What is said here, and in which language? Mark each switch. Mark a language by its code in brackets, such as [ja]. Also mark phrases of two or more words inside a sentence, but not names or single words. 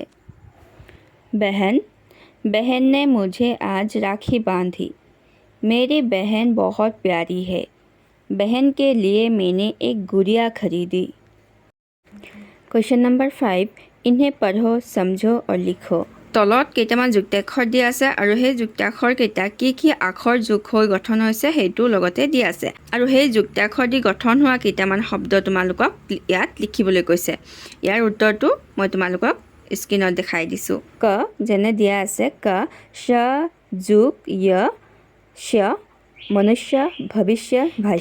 [hi] बहन, बहन ने मुझे आज राखी बांधी, मेरी बहन बहुत प्यारी है, बहन के लिए मैंने एक गुड़िया खरीदी। [en] question number [hi] 5, इन्हें पढ़ो, समझो और लिखो। [as] তলত কেইটামান যুক্তাক্ষৰ দিয়া আছে আৰু সেই যুক্তাক্ষৰকেইটা কি আখৰ যোগ হৈ গঠন হৈছে সেইটো লগতে দিয়া আছে আৰু সেই যুক্তাক্ষৰ দি গঠন হোৱা কেইটামান শব্দ তোমালোকক ইয়াত লিখিবলৈ কৈছে। ইয়াৰ উত্তৰটো মই তোমালোকক স্ক্ৰীনত দেখাই দিছোঁ। ক যেনে দিয়া আছে ক, শ যোগ য়, শ মনুষ্য, ভৱিষ্য, ভাষ্য।